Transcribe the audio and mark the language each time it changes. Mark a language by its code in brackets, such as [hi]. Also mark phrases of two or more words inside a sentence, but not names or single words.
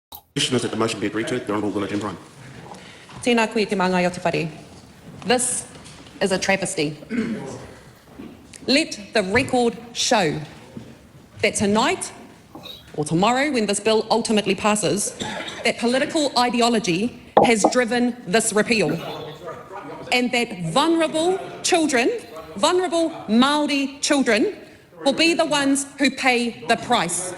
[en] Question is that the motion be agreed to. The Honourable Willow-Jean Prime. [mi] Tēnā koe te māngai o te whare. [en] This is a travesty. Let the record show that tonight or tomorrow, when this bill ultimately passes, that political ideology has driven this repeal, and that vulnerable children, vulnerable Māori children, will be the ones who pay the price.